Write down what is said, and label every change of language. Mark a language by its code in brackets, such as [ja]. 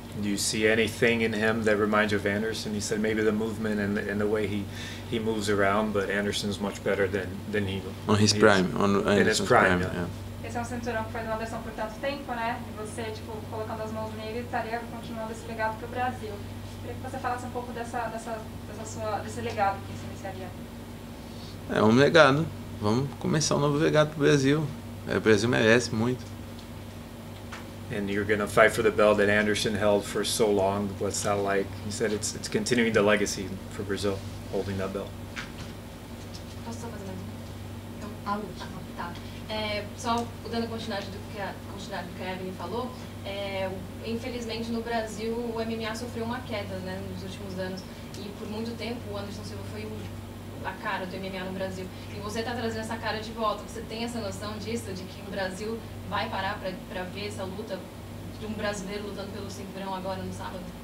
[en] Do you see anything in him that reminds you of Anderson? He said maybe the movement and the way he moves around, but Anderson's much better than he. On his prime, in his prime, yeah. [pt] Esse é um cinturão que foi do Anderson por tanto tempo, né? E você, colocando as mãos nele, estaria continuando esse legado para o Brasil. Queria que você falasse um pouco desse legado que se iniciaria. É um legado. Vamos começar um novo legado para o Brasil. O Brasil merece muito. [en] And you're going to fight for the belt that Anderson held for so long. What's that like? He said it's continuing the legacy for Brazil, holding that belt. [pt] Posso só fazer mais tá. Só dando continuidade do que a Evelyn falou, infelizmente no Brasil o MMA sofreu uma queda, né, nos últimos anos. E por muito tempo o Anderson Silva foi a cara do MMA no Brasil. E você está trazendo essa cara de volta. Você tem essa noção disso, de que o Brasil vai parar para ver essa luta de um brasileiro lutando pelo cinturão agora no sábado?